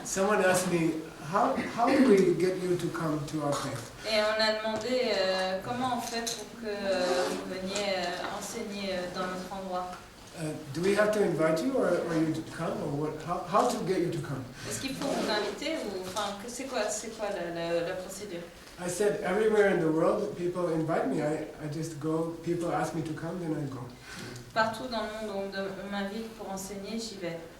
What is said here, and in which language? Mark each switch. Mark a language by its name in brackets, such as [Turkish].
[English] Someone asked me, how do we get you to come to our place? [French] Et on a demandé comment on fait pour que vous veniez enseigner dans notre endroit. [English] Do we have to invite you or you to come or what? How to get you to come? [French] Est-ce qu'il faut vous inviter ou enfin c'est quoi la procédure? [English] I said everywhere in the world people invite me. I just go. People ask me to come, then I go. [French] Partout dans le monde on m'invite pour enseigner, j'y vais.